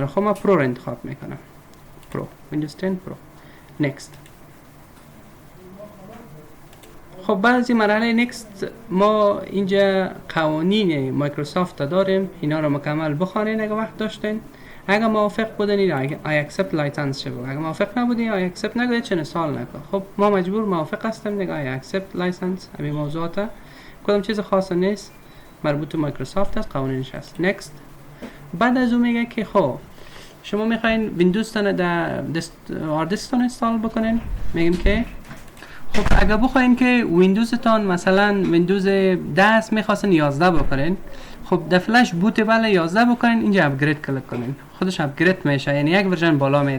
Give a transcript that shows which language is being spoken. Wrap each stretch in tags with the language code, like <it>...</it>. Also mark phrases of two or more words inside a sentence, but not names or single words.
<fa>خب ما پرو رو انتخاب میکنم. پرو ویندوز 10 پرو. نکست. خب بعد از این مرحله نکست ما اینجا قوانین مایکروسافت داریم، اینا رو مکمل بخوانید اگه وقت داشتین. اگه موافق بودین</fa> <en>I accept license</en> <fa>شو، اگه موافق نبودین</fa> <en>I accept</en> <fa>نگید چه انستال نکن. خب ما مجبور موافق هستیم دیگه</fa> <en>I accept license.</en> <fa>همین موضوعات کدام چیز خاص نیست، مربوط به مایکروسافت است، قوانینش هست. نکست. بعد از اون میگه که خب شما میخواین ویندوز تان در هارد دیسکتون انستال بکنین. میگیم که خب اگر بخواین که ویندوزتان مثلا ویندوز 10 میخواستن 11 بکنین، خب در</fa> <en>flash boot</en> <fa>بله 11 بکنین، اینجا اپگرید کلیک کنین، خودش اپگرید میشه، یعنی یک ورژن بالا میره.</fa>